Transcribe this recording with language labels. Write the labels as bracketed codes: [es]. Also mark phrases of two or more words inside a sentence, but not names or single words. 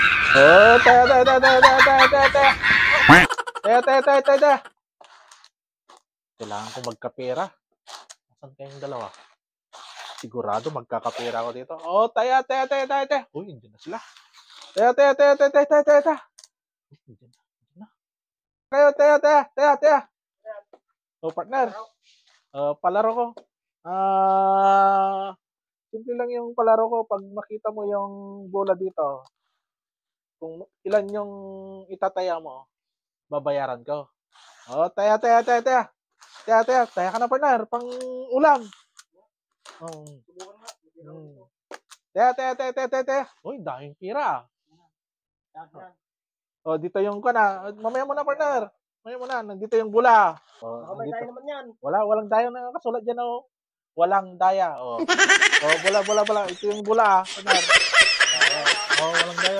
[tl] Oh, taya, taya, taya, taya, taya, taya, taya, taya. Taya, taya, taya, taya, taya. Kailangan ko magkapera. Asan kayong dalawa? Sigurado magkakapera ako dito. Oh, taya, taya, taya, taya, taya. Uy, hindi na sila. Taya, taya, taya, taya, taya, taya, taya, taya. Hindi na, hindi na. Kayo, taya, taya, taya, taya. Oh, partner. Palaro ko. Simple lang yung palaro ko. Pag makita mo yung bola dito, kung ilan yung itataya mo, babayaran ko. Oh, taya, taya, taya, taya. Taya, taya. Taya ka na, partner. Pang ulam. Oh. Taya, taya, taya, taya, taya, taya. Uy, daming pira. Oh, dito yung kana. Mamaya mo na, partner. Mamaya mo na. Nandito yung bula. Oh, Baka may nandito. tayo naman yan. Walang daya na nakasulat dyan, oh. Walang daya. Oh. Oh, bula. Ito yung bula, partner. Walang daya.